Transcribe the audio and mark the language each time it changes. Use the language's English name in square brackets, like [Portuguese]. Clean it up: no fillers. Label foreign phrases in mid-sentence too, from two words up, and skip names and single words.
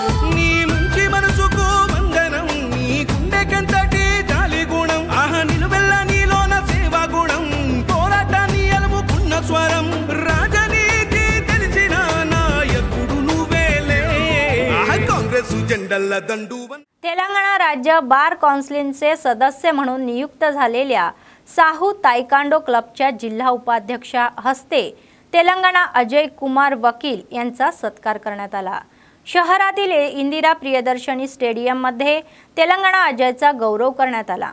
[Telugu] నీ మంచి మనసుకు వందనం, నీ గుండెకంతటి జాలి గుణం, ఆహా నిలువెల్ల నీలోన సేవా గుణం, పోరాటాన్ని అలుముకున్న స్వరం, రాజనీతి తెలిసిన నాయకుడు నువ్వేలే. కాంగ్రెస్ జెండల్ల దండువన్. [Marathi] तेलंगणा राज्य बार काउन्सिलचे सदस्य म्हणून नियुक्त झालेल्या साहू तायकांडो क्लबच्या जिल्हा उपाध्यक्षा हस्ते तेलंगणा अजय कुमार वकील यांचा सत्कार करण्यात आला. शहरातील इंदिरा प्रियदर्शनी स्टेडियम मध्ये तेलंगणा अजयचा गौरव करण्यात आला.